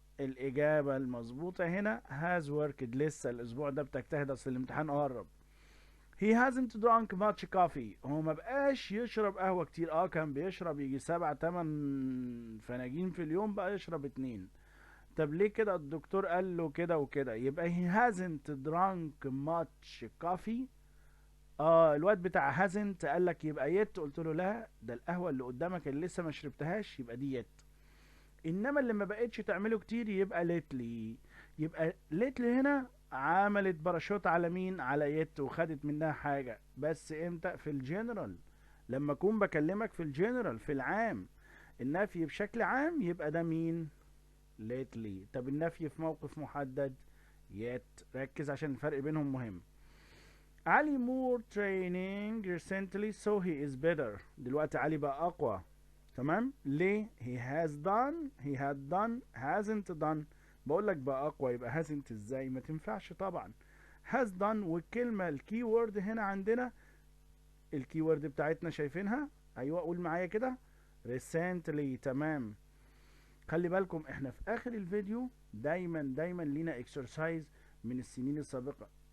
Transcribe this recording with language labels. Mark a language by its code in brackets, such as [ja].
[ar] الإجابة المظبوطة هنا [en] has worked. [ar] لسه الأسبوع ده بتجتهد، أصل الامتحان قرب. [en] He hasn't drunk much coffee. [ar] هو ما بقاش يشرب قهوة كتير. كان بيشرب يجي 7 8 فناجين في اليوم، بقى يشرب 2. طب ليه كده؟ الدكتور قال له كده وكده، يبقى [en] he hasn't drunk much coffee. [ar] الواد بتاع hasn't قال لك يبقى يت، قلت له لا، ده القهوة اللي قدامك اللي لسه ما شربتهاش، يبقى دي يت. انما اللي ما بقتش تعمله كتير يبقى ليتلي. يبقى ليتلي هنا عملت باراشوت على مين؟ على يت، وخدت منها حاجة. بس امتى؟ في الجنرال. لما اكون بكلمك في الجنرال، في العام، النفي بشكل عام، يبقى ده مين؟ ليتلي. طب النفي في موقف محدد؟ يت. ركز عشان الفرق بينهم مهم. [en] Ali more training recently so he is better. [ar] دلوقتي علي بقى اقوى. تمام. ليه؟ [en] he had done hasn't done. [ar] بقول لك بقى اقوى، يبقى hasn't ازاي؟ ما تنفعش طبعا. [en] has done. [ar] والكلمة الكي وورد هنا عندنا، الكي وورد بتاعتنا شايفينها؟ ايوه، قول معايا كده. [en] recently. [ar] تمام. خلي بالكم احنا في اخر الفيديو دايما لينا اكسرسايز من السنين السابقة.